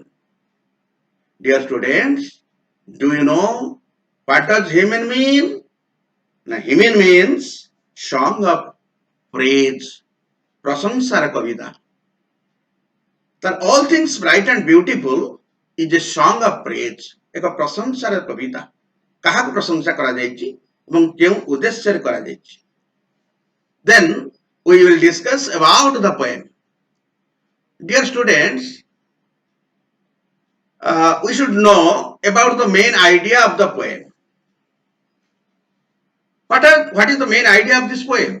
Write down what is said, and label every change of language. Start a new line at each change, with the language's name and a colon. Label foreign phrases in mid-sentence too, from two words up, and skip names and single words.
English: Dear students, do you know what does hymn mean? Now, hymn means song of praise,
Odia: ପ୍ରଶଂସାର କବିତା.
English: That all things bright and beautiful is a song of praise,
Odia: ଏକ ପ୍ରଶଂସାର କବିତା. କାହାକୁ ପ୍ରଶଂସା କରାଯାଇଛି ଏବଂ କେଉଁ ଉଦ୍ଦେଶ୍ୟରେ କରାଯାଇଛି?
English: Then we will discuss about the poem. Dear students, we should know about the main idea of the poem. What is the main idea of this poem?